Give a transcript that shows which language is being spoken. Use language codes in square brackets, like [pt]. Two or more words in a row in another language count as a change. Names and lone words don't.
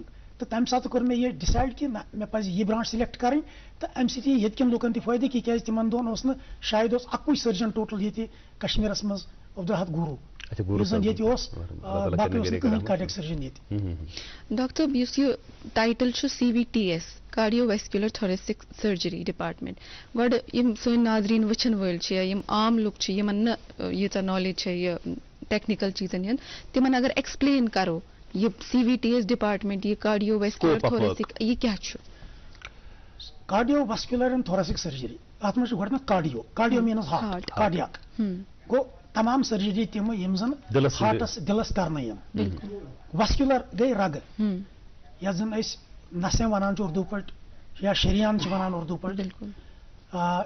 [ks] تہٕ تمہِ ساتہٕ کوٚر مےٚ یہِ ڈِسایڈ کہِ نہ مےٚ پزِ یہِ [en] branch select [ks] کرٕنۍ تہٕ امہِ سۭتۍ یی ییٚتہِ کٮ۪ن لُکن تہِ فٲیدٕ تِکیازِ تِمن دۄہن اوس نہٕ شاید اوس اکُے سٔرجن ٹوٹل ییٚتہِ کشمیٖرس منٛز عبدالحد گوٗروٗ یُس زن ییٚتہِ اوس باقٕے اوس نہٕ کٕہٕنۍ [en] cardiac surgeon [ks] ییٚتہِ. ڈاکٹر یُس یہِ ٹایٹل چھُ [en] CVTS cardio vascular thoracic surgery department [ks] گۄڈٕ یِم سٲنۍ ناظریٖن وٕچھن وٲلۍ چھِ یا یِم عام لُکھ چھِ یِمن نہٕ ییٖژاہ نالیج چھےٚ یہِ ٹیکنیکل چیٖزن ہٕنٛز تِمن اگر ایکسپلین کرو یہ [en] CVTS department [ks] یہ [en] cardio vascular thoracic [ks] یہ کیا چھُ؟ [en] cardio vascular and thoracic surgery [ks] اتھ منٛز چھُ گۄڈٕنیتھ [en] cardio means heart cardiac [ks] گوٚو تمام سرجری تِم یِم زن ہارٹس دِلس کرنہٕ یِن. واسکولر گٔے رگہٕ یتھ زن أسۍ نسیں ونان چھِ اردوٗ پٲٹھۍ یا شریان چھِ ونان اردوٗ پٲٹھۍ.